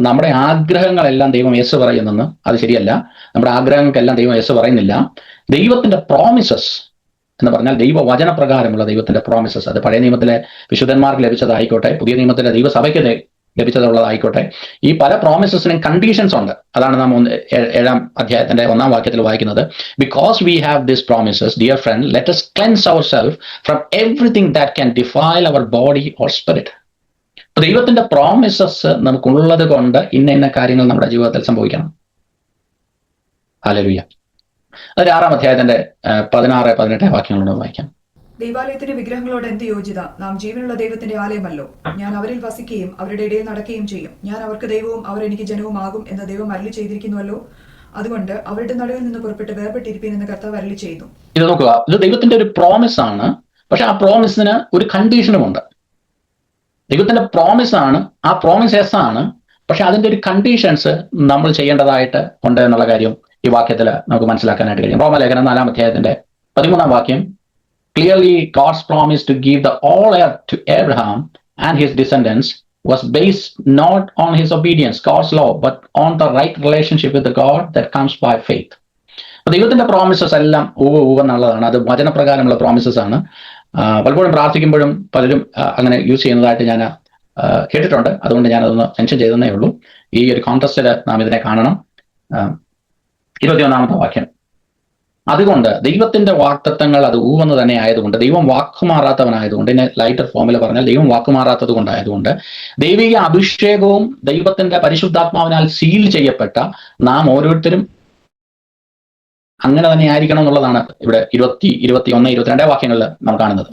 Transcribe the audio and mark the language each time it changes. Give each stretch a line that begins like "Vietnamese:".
Malayalam: നമ്മുടെ ആഗ്രഹങ്ങളെല്ലാം ദൈവം യേശു പറയുന്നെന്ന്. അത് ശരിയല്ല. നമ്മുടെ ആഗ്രഹങ്ങൾക്കെല്ലാം ദൈവം യേശു പറയുന്നില്ല. ദൈവത്തിന്റെ പ്രോമിസസ് എന്ന് പറഞ്ഞാൽ ദൈവവചനപ്രകാരമുള്ള ദൈവത്തിന്റെ പ്രോമിസസ്, അത് പഴയ നിയമത്തിലെ വിശുദ്ധന്മാർക്ക് ലഭിച്ചതായിക്കോട്ടെ, പുതിയ നിയമത്തിലെ ദൈവസഭയ്ക്ക് ലഭിച്ചതുള്ളതായിക്കോട്ടെ, ഈ പല പ്രോമിസസിനും കണ്ടീഷൻസ് ഉണ്ട്. അതാണ് നാം 7-ാം അധ്യായത്തിന്റെ 1-ാം വാക്യത്തിൽ വായിക്കുന്നത്.
English: Because we have this promises, dear friend, let us cleanse ourselves from everything that can defile our body or spirit.
Malayalam: ദൈവത്തിന്റെ പ്രോമിസസ് നമുക്കുള്ളത് കൊണ്ട് ഇന്ന കാര്യങ്ങൾ നമ്മുടെ ജീവിതത്തിൽ സംഭവിക്കണം. ഹല്ലേലൂയ. അത് 6-ാം അധ്യായത്തിന്റെ 16-18 വാക്യങ്ങളോട് വായിക്കാം. ദൈവാലയത്തിന്റെ വിഗ്രഹങ്ങളോട് എന്ത് യോജിത? നാം ജീവനുള്ള ദൈവത്തിന്റെ ആലയമല്ലോ. ഞാൻ അവരിൽ വസിക്കുകയും അവരുടെ ഇടയിൽ നടക്കുകയും ചെയ്യും. ഞാൻ അവർക്ക് ദൈവവും അവർ എനിക്ക് ജനവും ആകും എന്ന് ദൈവം അരുളി ചെയ്തിരിക്കുന്നുവല്ലോ. അതുകൊണ്ട് അവരുടെ നടുവിൽ നിന്ന് പുറപ്പെട്ട് വേർപെട്ടിരിപ്പീൻ എന്ന് കർത്താവ് അരുളി ചെയ്യുന്നു. ഇത് നോക്കുക, ഇത് ദൈവത്തിന്റെ ഒരു പ്രോമിസ് ആണ്. പക്ഷെ ആ പ്രോമിസിന് ഒരു കണ്ടീഷനുമുണ്ട്. ദൈവത്തിന്റെ പ്രോമിസ് ആണ്, ആ പ്രോമിസ് യെസ് ആണ്. പക്ഷെ അതിന്റെ ഒരു കണ്ടീഷൻസ് നമ്മൾ ചെയ്യേണ്ടതായിട്ട് ഉണ്ട് എന്നുള്ള കാര്യം ഈ വാക്യത്തിൽ നമുക്ക് മനസ്സിലാക്കാനായിട്ട് കഴിയും. റോമാലേഖനം 4-ാം അധ്യായത്തിന്റെ 13-ാം വാക്യം,
English: Clearly God's promise to give the whole earth to Abraham and his descendants was based not on his obedience, God's law, but on the right relationship with the God that comes by faith.
Malayalam: ദൈവത്തിന്റെ promises എല്ലാം എന്നുള്ളതാണ്. അത് വചനപ്രകാരമുള്ള promises ആണ്. പലപ്പോഴും പ്രാർത്ഥിക്കുമ്പോഴും പലരും അങ്ങനെ use ചെയ്യുന്നതായിട്ട് ഞാൻ കേട്ടിട്ടുണ്ട്. അതുകൊണ്ട് ഞാനതൊന്ന് മെൻഷൻ ചെയ്തതേ ഉള്ളൂ. ഈ ഒരു കോൺടെസ്റ്റിൽ നാം ഇതിനെ കാണണം. 21-ാമത്തെ വാക്യം, അതുകൊണ്ട് ദൈവത്തിന്റെ വാഗ്ദത്തങ്ങൾ അത് ഊവെന്ന് തന്നെ ആയതുകൊണ്ട്, ദൈവം വാക്കുമാറാത്തവനായതുകൊണ്ട്, ഇതിനെ ലൈറ്റർ ഫോമിൽ പറഞ്ഞാൽ ദൈവം വാക്കുമാറാത്തത് കൊണ്ടായതുകൊണ്ട്, ദൈവിക അഭിഷേകവും ദൈവത്തിന്റെ പരിശുദ്ധാത്മാവിനാൽ സീൽ ചെയ്യപ്പെട്ട നാം ഓരോരുത്തരും അങ്ങനെ തന്നെ ആയിരിക്കണം എന്നുള്ളതാണ് ഇവിടെ 20, 21, 22 വാക്യങ്ങളിൽ നാം കാണുന്നത്.